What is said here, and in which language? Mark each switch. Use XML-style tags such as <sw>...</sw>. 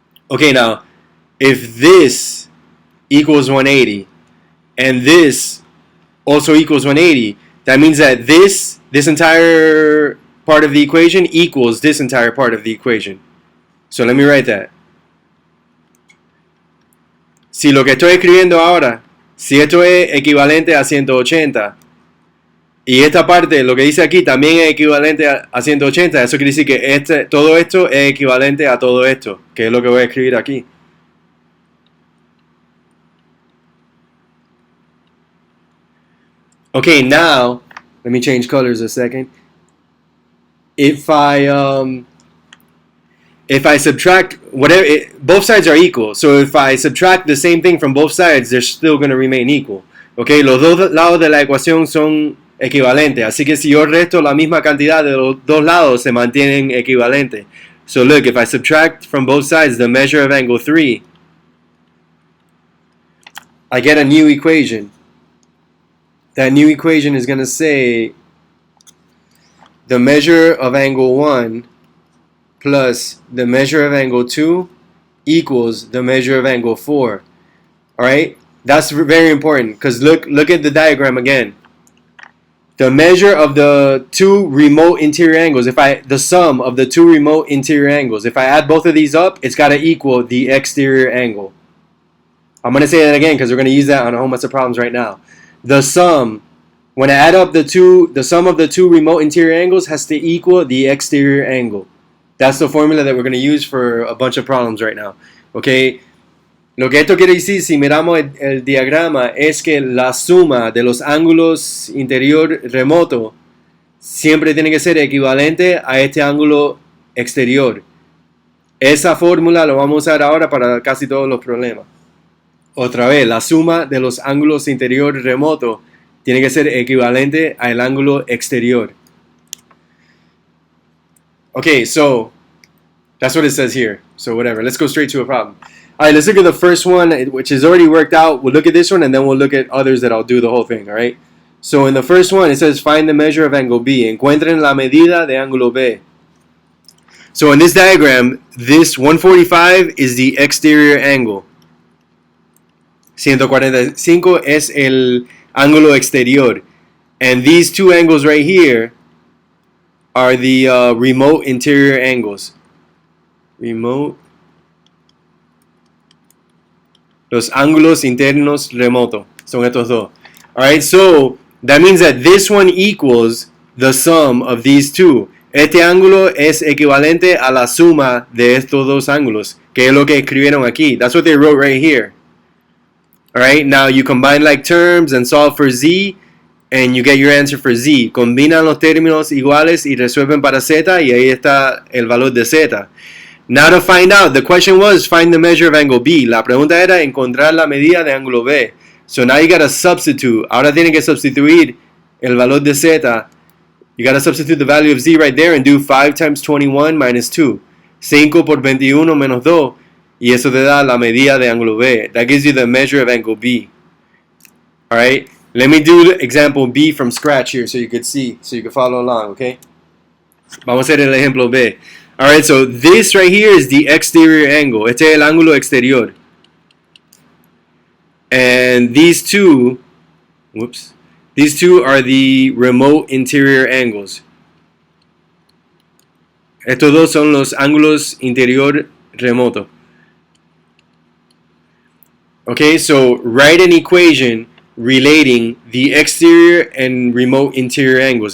<en>Okay, now, if this equals 180 and this also equals 180, that means that this entire part of the equation equals this entire part of the equation. So let me write that.</en> <es>Si lo que estoy escribiendo ahora, si esto es equivalente a 180, y esta parte, lo que dice aquí, también es equivalente a 180, eso quiere decir que todo esto es equivalente a todo esto, que es lo que voy a escribir aquí.</es> <en>Okay, now, let me change colors a second. If I subtract both sides are equal. So if I subtract the same thing from both sides, they're still going to remain equal.</en> <es>Okay, los dos lados de la ecuación son equivalentes. Así que si yo resto la misma cantidad de los dos lados, se mantienen equivalentes.</es> <en>So look, if I subtract from both sides the measure of angle 3, I get a new equation. That new equation is going to say the measure of angle 1 plus the measure of angle 2 equals the measure of angle 4. All right, that's very important because look at the diagram again. The measure of the two remote interior angles, the sum of the two remote interior angles, if I add both of these up, it's got to equal the exterior angle. I'm going to say that again because we're going to use that on a whole bunch of problems right now. The sum, when I add up the sum of the two remote interior angles has to equal the exterior angle. That's the formula that we're going to use for a bunch of problems right now. Okay.</en> <es>Lo que esto quiere decir, si miramos el diagrama, es que la suma de los ángulos interior remoto siempre tiene que ser equivalente a este ángulo exterior. Esa fórmula lo vamos a usar ahora para casi todos los problemas. Otra vez, la suma de los ángulos interior remoto tiene que ser equivalente al ángulo exterior.</es> <en>Okay, so that's what it says here. So whatever, let's go straight to a problem. All right, let's look at the first one, which is already worked out. We'll look at this one, and then we'll look at others that I'll do the whole thing, all right? So in the first one, it says find the measure of angle B.</en> <es>Encuentren la medida de ángulo B.</es> <en>So in this diagram, this 145 is the exterior angle.</en> <es>145 es el ángulo exterior.</es> <en>And these two angles right here are the remote interior angles. Remote.</en> <es>Los ángulos internos remoto. Son estos dos.</es> <en>Alright, so that means that this one equals the sum of these two.</en> <es>Este ángulo es equivalente a la suma de estos dos ángulos, que es lo que escribieron aquí.</es> <en>That's what they wrote right here. Alright, now you combine like terms and solve for z, and you get your answer for z.</en> <es>Combinan los términos iguales y resuelven para z, y ahí está el valor de z.</es> <en>Now to find out, the question was find the measure of angle B.</en> <es>La pregunta era encontrar la medida de ángulo B.</es> <en>So now you gotta substitute.</en> <es>Ahora tienen que sustituir el valor de Z.</es> <en>You gotta substitute the value of Z right there and do 5 times 21 minus 2.</en> <es>5 por 21 menos 2. Y eso te da la medida de ángulo B.</es> <en>That gives you the measure of angle B. Alright? Let me do example B from scratch here so you could see, so you can follow along, okay?</en> <es>Vamos a hacer el ejemplo B.</es> <en>Alright, so this right here is the exterior angle.</en> <es>Este es el ángulo exterior.</es> <en>And these two are the remote interior angles.</en> <es>Estos dos son los ángulos interior remoto.</es> <en>Okay, so write an equation relating the exterior and remote interior angles.</en>